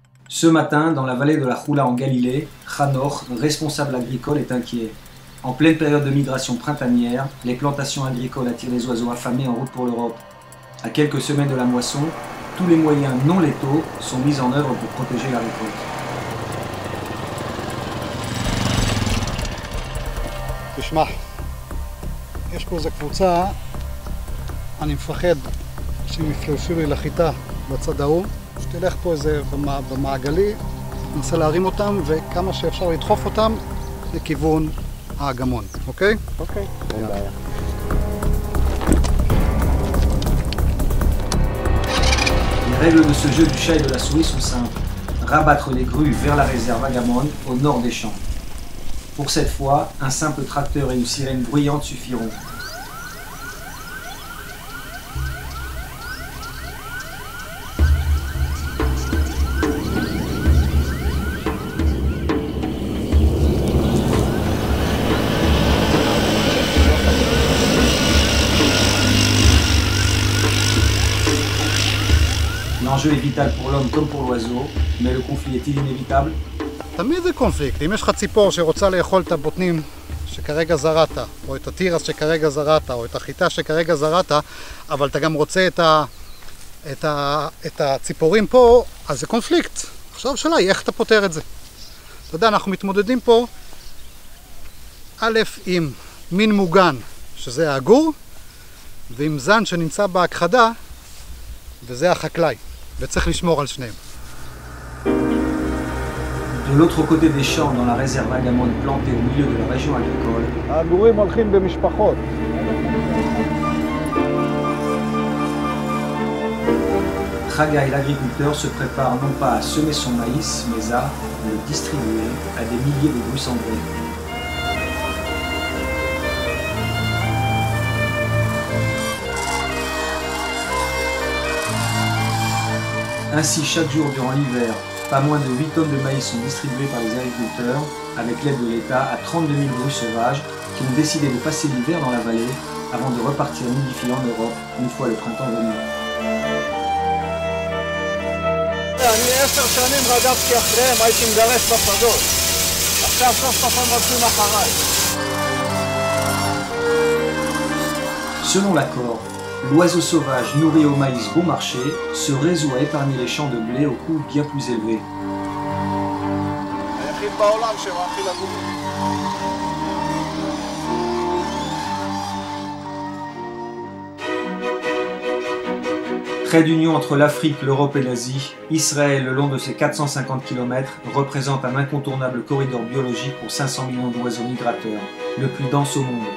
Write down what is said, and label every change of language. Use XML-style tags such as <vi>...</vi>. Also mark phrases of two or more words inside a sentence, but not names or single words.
<fr>Ce matin, dans la vallée de la Choula en Galilée, Hanor, responsable agricole, est inquiet. En pleine période de migration printanière, les plantations agricoles attirent les oiseaux affamés en route pour l'Europe. À quelques semaines de la moisson, tous les moyens non létaux sont mis en œuvre pour protéger la récolte.</fr> <he>תשמע, יש פה איזו קבוצה, אני מפחד שהם יפלשו לי לחיטה בצד ההוא, שתלך פה איזה במעגלי, ננסה להרים אותם וכמה שאפשר לדחוף אותם לכיוון האגמון, אוקיי? אוקיי, אין בעיה.</he> <fr>Les règles de ce jeu du chat et de la souris sont simples. Rabattre les grues vers la réserve Agamon, au nord des champs. Pour cette fois, un simple tracteur et une sirène bruyante suffiront. L'enjeu est vital pour l'homme comme pour l'oiseau, mais le conflit est-il inévitable?</fr> <he>תמיד זה קונפליקט. אם יש לך ציפור שרוצה לאכול את הבוטנים שכרגע זרעת, או את התירס שכרגע זרעת, או את החיטה שכרגע זרעת, אבל אתה גם רוצה את הציפורים פה, אז זה קונפליקט. עכשיו השאלה היא איך אתה פותר את זה. אתה יודע, אנחנו מתמודדים פה א' עם מין מוגן, שזה האגור, ועם זן שנמצא בהכחדה, וזה החקלאי, וצריך לשמור על שניהם.</he> <fr>De l'autre côté des champs, dans la réserve Agamon plantée au milieu de la région agricole,</fr> <he>האגורים הולכים במשפחות.</he> <fr>Chagai, l'agriculteur, se prépare non pas à semer son maïs, mais à le distribuer à des milliers de grues cendrées. Ainsi, chaque jour durant l'hiver, pas moins de 8 tonnes de maïs sont distribuées par les agriculteurs, avec l'aide de l'État, à 32 000 grues sauvages qui ont décidé de passer l'hiver dans la vallée avant de repartir nidifier en Europe une fois le printemps venu.</fr> <he>אני 10 שנים רדפתי אחריהם, הייתי מגרש בשדות. עכשיו סוף סוף הם רודפים אחריי.</he> <fr>Selon l'accord, l'oiseau sauvage nourri au maïs bon marché se résout à épargner les champs de blé au coût bien plus élevé.</fr> <he>היחיד בעולם שמאכיל אגורים.</he> <fr>Trait d'union entre l'Afrique, l'Europe et l'Asie, Israël, le long de ses 450 km, représente un incontournable corridor biologique pour 500 millions d'oiseaux migrateurs, le plus dense au monde.</fr>